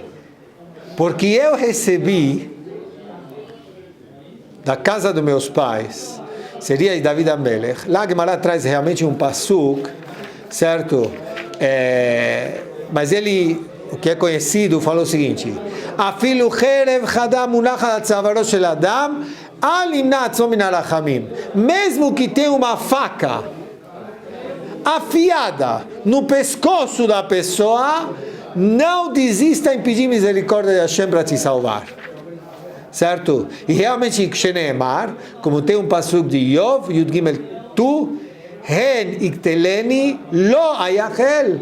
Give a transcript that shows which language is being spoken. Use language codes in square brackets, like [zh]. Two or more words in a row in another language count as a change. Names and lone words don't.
[pt] Porque eu recebi da casa dos meus pais, seria de David HaMelech, lá Gemara traz realmente um pasuk, certo? Mas ele... o que é conhecido, falou o seguinte: [he] אפילו חרב חדה מונחת על צווארו של אדם, אל ימנע עצמו מן הרחמים. [pt] Mesmo que tenha uma faca afiada no pescoço da pessoa, não desista em pedir misericórdia de Hashem para te salvar. Certo? E realmente, Sheneemar, como tem um pasuk de Yov, [he] יוד גימל, tu, הן יקטלני לו איחל.